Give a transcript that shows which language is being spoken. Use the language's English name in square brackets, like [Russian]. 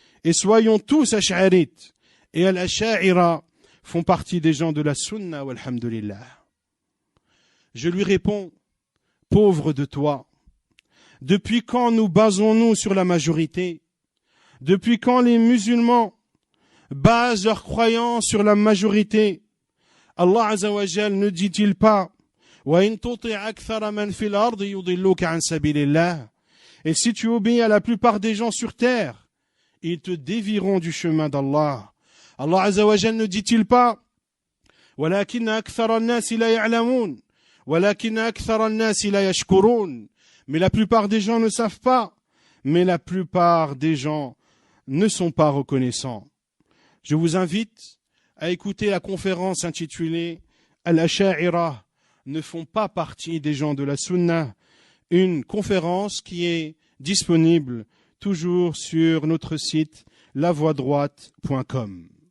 [French] Et soyons tous ash'arites. Et al-asha'ira font partie des gens de la sunna, walhamdulillah. Je lui réponds, pauvre de toi, depuis quand nous basons-nous sur la majorité? Depuis quand les musulmans basent leurs croyances sur la majorité? [Arabic] Allah Azza wa Jal [French] ne dit-il pas, [Arabic] وَإِن تُطِعْ أَكْثَرَ مَنْ فِي الْأَرْضِ يُضِلُّكَ عَنْ سَبِيلِ اللَّهِ. [French] Et si tu obéis à la plupart des gens sur terre, ils te dévieront du chemin d'Allah. [Arabic] Allah Azza wa Jal [French] ne dit-il pas, [Arabic] وَلَكِنَّ أَكْثَرَ النَّاسِ لَا يَعْلَمُونَ وَلَكِنَّ أَكْثَرَ النَّاسِ لَا يَشْكُرُونَ. [French] Mais la plupart des gens ne savent pas, mais la plupart des gens ne sont pas reconnaissants. Je vous invite à écouter la conférence intitulée Al-Asha'ira ne font pas partie des gens de la Sunna, une conférence qui est disponible toujours sur notre site lavoidroite.com.